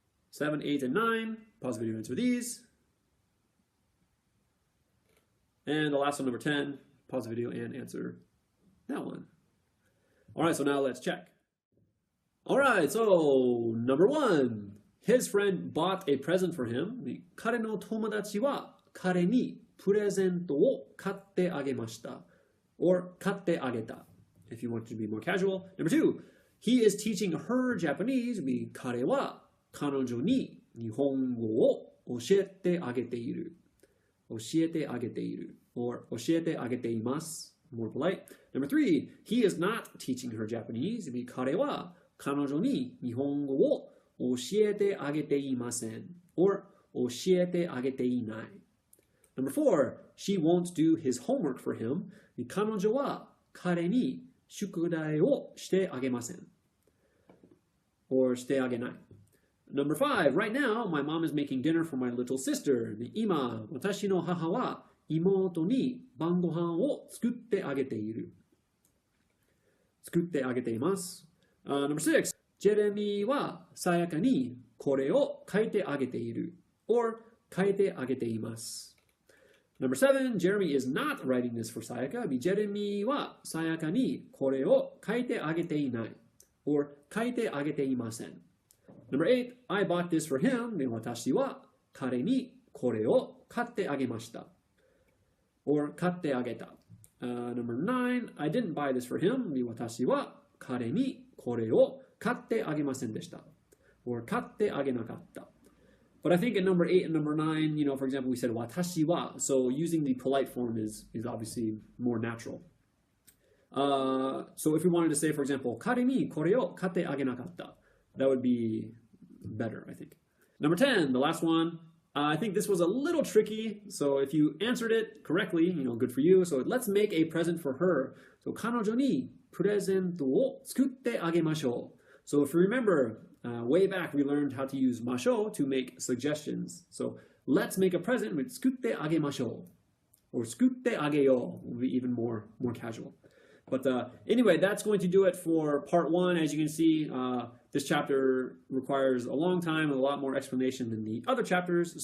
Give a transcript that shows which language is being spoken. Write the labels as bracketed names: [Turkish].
[English] 7, 8, and 9. Pause the video, answer these. And the last one, number 10. Pause the video and answer that one. All right, so now let's check. All right, so number 1. His friend bought a present for him. [Japanese] 彼の友達は彼にプレゼントを買ってあげました。 [English] Or [Japanese] 買ってあげた [English] if you want to be more casual. Number 2, he is teaching her Japanese. [Japanese] 彼は彼女に日本語を教えてあげている。教えてあげている or 教えてあげています [English] more polite. Number 3, he is not teaching her Japanese. [Japanese] 彼は彼女に日本語を教えてあげていません or 教えてあげていない。 [English] Number 4, she won't do his homework for him. [Japanese] 彼女は彼に宿題をしてあげません or してあげない。 [English] Number 5, right now, my mom is making dinner for my little sister. [Japanese] 今、私の母は妹に晩ご飯を作ってあげている。作ってあげています。 [English] Number 6, [Japanese] ジェレミーはさやかにこれを書いてあげている or 書いてあげています。 [English] Number 7, Jeremy is not writing this for Sayaka. [Japanese] ジェレミーはさやかにこれを書いてあげていない or 書いてあげていません。 [English] Number 8, I bought this for him. [Japanese] 私は彼にこれを買ってあげました or 買ってあげた。 [English] Number 9, I didn't buy this for him. [Japanese] 私は彼にこれを買ってあげませんでした or 買ってあげなかった。 [English] But I think in number 8 and number 9, for example, we said 私は. So using the polite form is obviously more natural. So if we wanted to say, for example, [Japanese] 彼にこれを買ってあげなかった, [English] that would be better, I think. Number 10, the last one. I think this was a little tricky. So if you answered it correctly, good for you. So let's make a present for her. [Japanese] So 彼女にプレゼントを作ってあげましょう. [English] So if you remember, way back we learned how to use masho to make suggestions. So let's make a present with [Japanese] 作ってあげましょう [English] or [Japanese] 作ってあげよう [English] will be even more casual. But anyway, that's going to do it for part 1. As you can see, this chapter requires a long time and a lot more explanation than the other chapters.